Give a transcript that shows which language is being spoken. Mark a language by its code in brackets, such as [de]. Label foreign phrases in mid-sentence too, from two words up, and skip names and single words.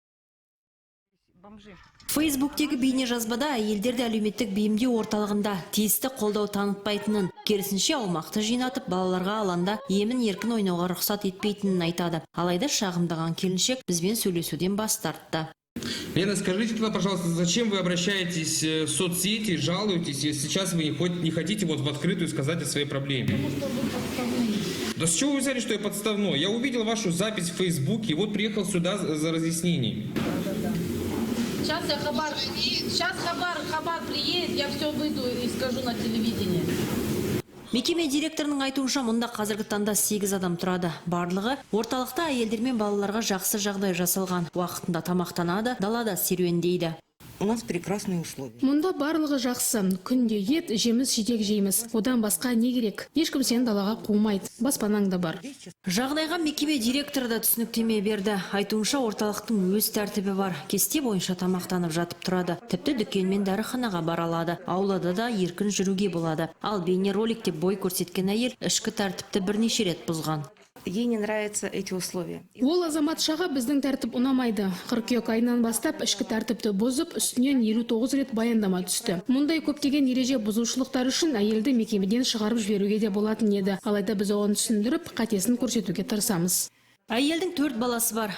[kk] Фейсбуктегі бейне жазбада әйелдерді әлеуметтік бейімдеу орталығында тиісті қолдау танытпайтынын, керісінше аумақты жинатып балаларға алаңда емін еркін ойнауға рұқсат етпейтінін айтады. Алайда шағымдаған келіншек бізбен сөйлесуден бас тартты. [ru] Лена, скажите тогда, пожалуйста, зачем вы обращаетесь в соцсети, жалуетесь, если сейчас вы не хотите в открытую сказать о своей проблеме? Да с чего вы взяли, что я подставной? Я увидел вашу запись в Фейсбуке и вот приехал сюда за разъяснением. Сейчас хабар приедет, я все выйду и скажу на телевидении. [kk] Мекеме директорының айтуынша мұнда қазіргі таңда 8 адам тұрады. Барлығы орталықта әйелдер мен балаларға жақсы жағдай жасалған. Уақытында тамақтанады, далада серуендейді. [ru] У нас прекрасные условия. [kk] Мұнда барлығы жақсы. Күнде ет, жеміс, жидек жейміз. Одан басқа не керек? Ешкім сені далаға қумайды. Баспанаң да бар. Жағдайға мекеме директоры да түсініктеме берді. Айтуынша орталықтың өз тәртібі бар. Кесте бойынша тамақтанып жатып тұрады. Тіпті дүкен мен дәріханаға бара алады. Аулада да еркін жүруге болады. Ал бейнероликте бой көрсеткен әйел ішкі тәртіпті бірнеше рет бұзған. [ru] Ей не нравятся эти условия. [kk] Ол азаматшаға біздің тәртіп ұнамайды. Қыркүйек айынан бастап ішкі тәртіпті бұзып, үстінен 59 рет баяндама түсті. Мұндай көптеген ереже бұзушылықтар үшін әйелді мекемеден шығарып жіберуге де болатын еді. Алайда біз оған түсіндіріп, қатесін көрсетуге тырысамыз. Әйелдің 4 баласы бар.